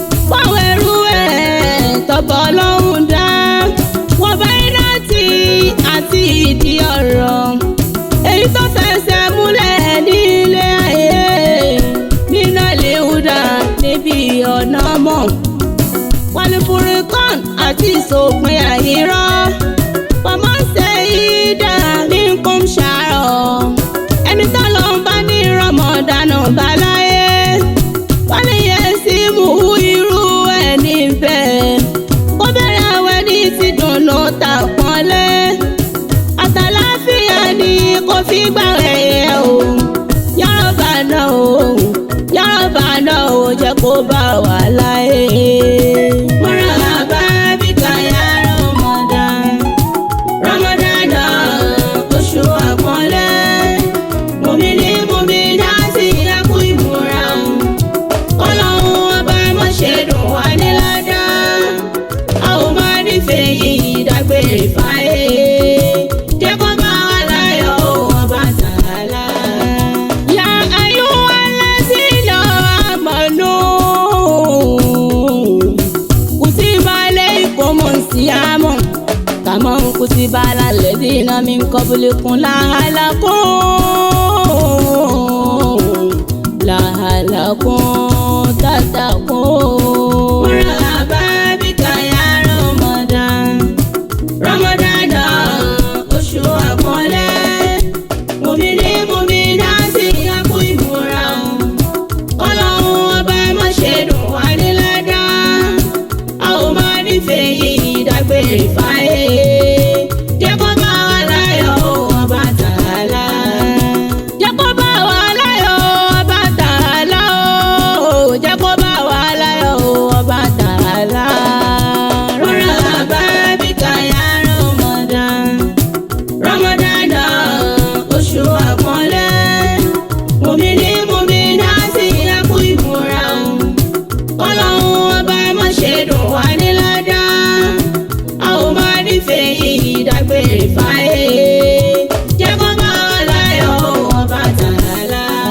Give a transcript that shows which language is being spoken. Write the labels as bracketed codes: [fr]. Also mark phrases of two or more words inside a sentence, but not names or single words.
[yo] Fáwọn ẹrú ẹ̀ tọ́pọ̀ Ọlọ́run dá. Wọ́n bá iná tì àti ìdí ọ̀rọ̀. Èyí tó fẹsẹ̀ múlẹ̀ nílé ayé. [ar] من الهدى [yo] níbi ọ̀nà mọ̀. [ar] والفرقان [yo] àti ìsòpin àyírọ́. [ar] فمن شهد منكم الشهر. [yo] Ẹni tó lọ ń bá ní Ramadan bá láyé. [ar] وليصمه [yo] irú ẹni bẹ́ẹ̀. Kó bẹ̀rẹ̀ àwẹ̀ ní ti dùnnú tàpọ́nlé. Àtàláfíà ni kò fi gbà rẹ̀ o. [ar] يا ربنا [yo] o, [ar] يا ربنا [yo] o, jẹ́ kó bá wa láyé. [ar] مرحبا بك يا رمضان. Ramadan, [yo] oṣù àpọ́nlé. Mùmínì, mùmínà sì yẹ kú ìmúra o. Ọlọ́run ọba má ṣe dùn wá ní ládá. A ò máa nífẹ̀ẹ́ yìí dágbére fáyé. Jẹ́ kó bá wa láyọ̀ o, ọba Tàálà. [ar] يا أيها الذين آمنوا. كتب عليكم الصيام كما كتب على الذين من قبلكم لعلكم لعلكم تتقون. مرحبا بك يا رمضان. Ramadan, [yo] oṣù àpọ́nlé. Mùmínì, mùmínà sì yẹ kú ìmúra o. Ọlọ́run ọba má ṣe dùn wá ní ládá. A ò máa nífẹ̀ẹ́ yìí dágbére fáyé. Jẹ́ kó bá wa láyọ̀ o, ọba Tàálà. Jẹ́ kó bá wa láyọ̀ o, ọba Tàálà o. Jẹ́ kó bá wa láyọ̀ o, ọba Tàálà. [ar] مرحبا بك يا رمضان. Ramadan, [yo] oṣù àpọ́nlé. Mùmínì, mùmínà sì yẹ kú ìmúra o. Ọlọ́run ọba má ṣe dùn wá ní ládá. A ò máa nífẹ̀ẹ́ yìí dágbére fáyé. Jẹ́ kó bá wa láyọ̀ o, ọba Tàálà.